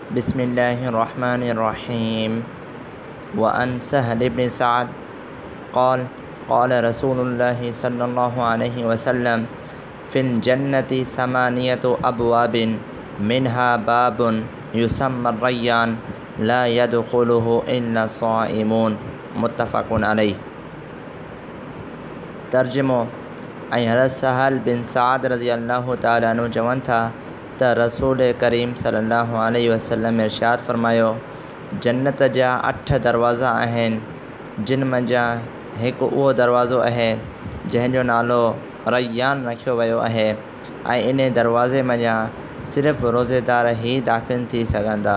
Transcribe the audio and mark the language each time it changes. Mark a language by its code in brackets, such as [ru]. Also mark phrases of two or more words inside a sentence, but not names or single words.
[ar] بسم الله الرحمن الرحيم. وعن سهل بن سعد قال قال رسول الله صلى الله عليه وسلم في الجنة ثمانية أبواب منها باب يسمى الريان لا يدخله إلا الصائمون. متفق عليه. तर्जुमो। [sd] हज़रत सहल बिन सअद [ar] رضي الله تعالى عنه [sd] चवनि था त रसूल करीम [ar] صلى الله عليه وسلم [sd] इरशाद फ़रमायो, जन्नत जा 8 दरवाज़ा आहिनि जिन मंझां हिकु उहो दरवाज़ो आहे जंहिंजो नालो रय्यान रखियो वियो आहे ऐं इन दरवाज़े मंझां सिर्फ़ु रोज़ेदार ई दाख़िल थी सघंदा।